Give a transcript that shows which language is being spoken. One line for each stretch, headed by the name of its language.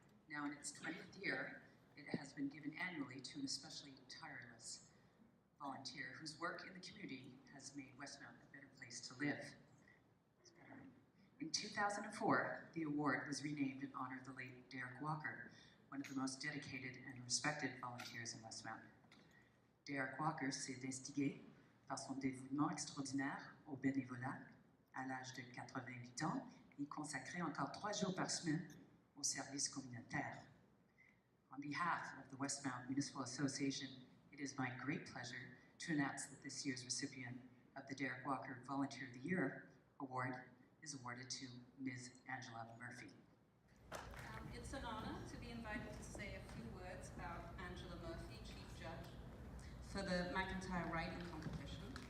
English: Now in its 20th year, it has been given annually to an especially tireless volunteer whose work in the community has made Westmount a better place to live. In 2004, the award was renamed in honor of the late Derek Walker, one of the most dedicated and respected volunteers in Westmount.
French: Derek Walker s'est distingué par son dévouement extraordinaire au bénévolat. À l'âge de 88 ans, il consacrait encore 3 jours par semaine au service communautaire.
English: On behalf of the Westmount Municipal Association, it is my great pleasure to announce that this year's recipient of the Derek Walker Volunteer of the Year Award is awarded to Ms. Angela Murphy. It's an honor to be invited to say a few words about Angela Murphy, Chief Judge, for the McIntyre Writing Competition.